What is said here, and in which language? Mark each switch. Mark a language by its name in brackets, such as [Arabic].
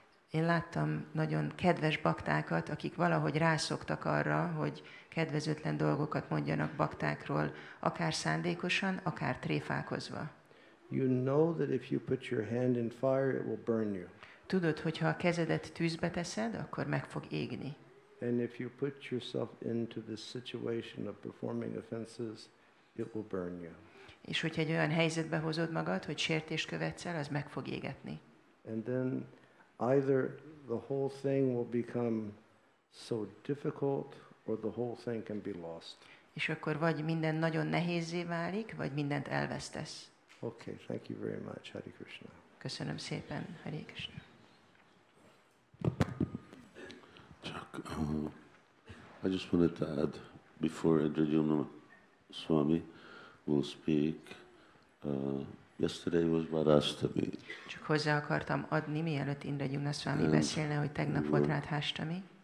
[Hungarian] Én láttam nagyon kedves baktákat, akik valahogy rászoktak arra, hogy kedvezőtlen dolgokat mondjanak baktákról, akár szándékosan, akár tréfálkozva. [English] You know that if you put your hand in fire, it will burn you. [Hungarian] Tudod, hogy ha a kezedet tűzbe teszed, akkor meg fog égni. [English] And if you put yourself into this situation of performing offenses, it will burn you. [Hungarian] És hogyha egy olyan helyzetbe hozod magad, hogy sértést követsz el, az meg fog égetni. [English] And then either the whole thing will become so difficult, or the whole thing can be lost. [Hungarian] És akkor vagy minden nagyon nehézzé válik, vagy mindent elvesztesz. [English] Okay, thank you very much. Hare Krishna. [Hungarian] Köszönöm szépen, Hare Krishna. [English] I just wanted to add, before Indradyumna Swami will speak, yesterday was Varastami. [Hungarian] Csak hozzá akartam adni, mielőtt Indradyumna Swami beszélne, hogy tegnap volt Rádhāstami.